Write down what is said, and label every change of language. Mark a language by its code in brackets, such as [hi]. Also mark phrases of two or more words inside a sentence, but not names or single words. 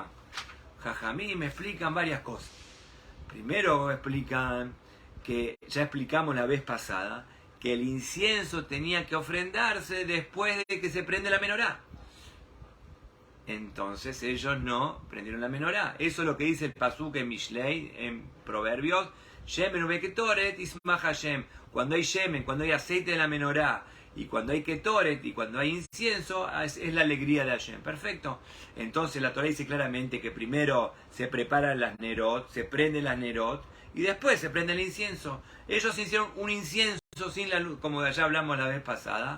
[es] Jajamín me explican varias cosas. Primero explican que ya explicamos la vez pasada, que el incienso tenía que ofrendarse después de que se prende la menorá. Entonces ellos no prendieron la menorá. Eso es lo que dice el pasuk en Mishlei, en Proverbios. [he] שמן וקטורת ישמח השם. [es] Cuando hay shemen, cuando hay aceite de la menorá, y cuando hay ketoret, y cuando hay incienso, es la alegría de Hashem. Perfecto. Entonces la Torah dice claramente que primero se preparan las nerot, se prenden las nerot, y después se prende el incienso. Ellos hicieron un incienso sin la luz, como ya hablamos la vez pasada.